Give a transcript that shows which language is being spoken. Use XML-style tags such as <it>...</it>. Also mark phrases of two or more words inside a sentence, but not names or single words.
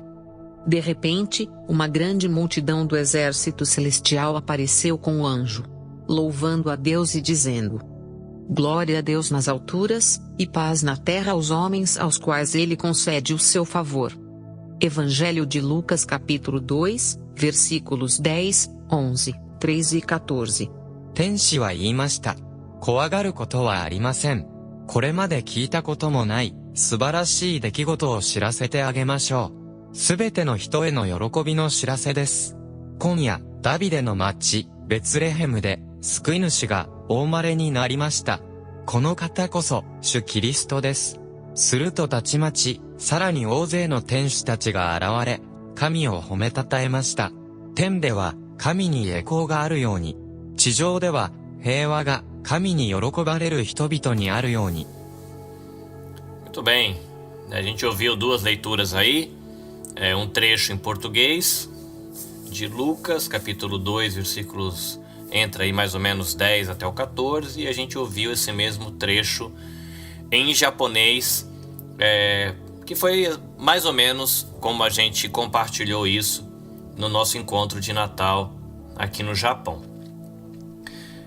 <pt>De repente, uma grande multidão do exército celestial apareceu com o anjo, louvando a Deus e dizendo: glória a Deus nas alturas, e paz na terra aos homens aos quais ele concede o seu favor. Evangelho de Lucas capítulo 2, versículos 10, 11, 13 e 14.</pt> <ja>天使は言いました。怖がることはありません。これまで聞いたこともない素晴らしい出来事を知らせてあげましょう。すべての人への喜びの知らせです。今夜、ダビデの町、ベツレヘムで、救い主がお生まれになりました。この方こそ、主キリストです。するとたちまち、さらに大勢の天使たちが現れ、神を褒めたたえました。天では神に栄光があるように、地上では平和が神に喜ばれる人々にあるように。</ja> <pt>Muito bem, a gente ouviu 2 leituras aí, um trecho em português de Lucas, capítulo 2, versículos entra aí mais ou menos 10 até o 14, e a gente ouviu esse mesmo trecho em japonês, que foi mais ou menos como a gente compartilhou isso no nosso encontro de Natal aqui no Japão.</pt>